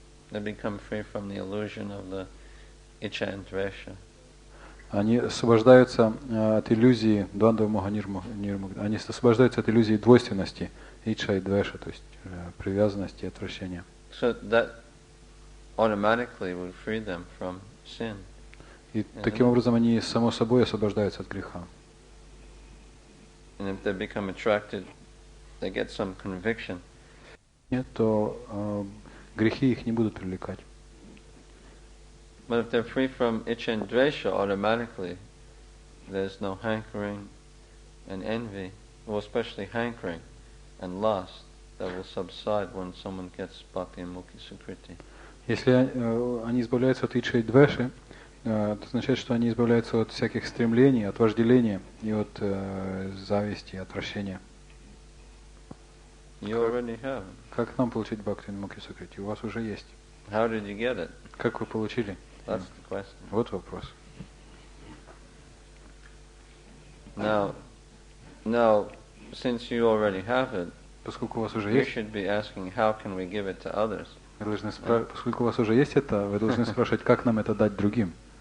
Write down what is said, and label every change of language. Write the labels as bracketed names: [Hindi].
[English] They become free from the illusion of the icha and dvesha. [Russian] Они освобождаются от иллюзии двандва моганир мукта. Они освобождаются от иллюзии двойственности, ича и двеша, то есть привязанности и отвращения. [English] So that automatically would free them from sin. [Russian] И таким образом они само собой освобождаются от греха. [English] And if they become attracted, they get some conviction. [Russian] Нет, то грехи их не будут привлекать. [English] But if they're free from icha and dvesha, automatically there's no hankering and envy, well, especially hankering and lust, that will subside when someone gets bhakti and mukhi sukriti. [Russian] Если они избавляются от ичхи и двеши, это означает, что они избавляются от всяких стремлений, от вожделения и от зависти, отвращения. [English] You already have. [Russian] Как нам получить бхакти и мукхи сукрити? У вас уже есть. [English] How did you get it? [Russian] Как вы получили? [English] That's the question. [Russian] Вот вопрос. [English] Now, since you already have it, [Russian] Поскольку у вас уже [English] you [Russian] есть, [English] should be asking, how can we give it to others? [Russian] вы должны поскольку у вас уже есть это, вы должны спрашивать, как нам это дать другим?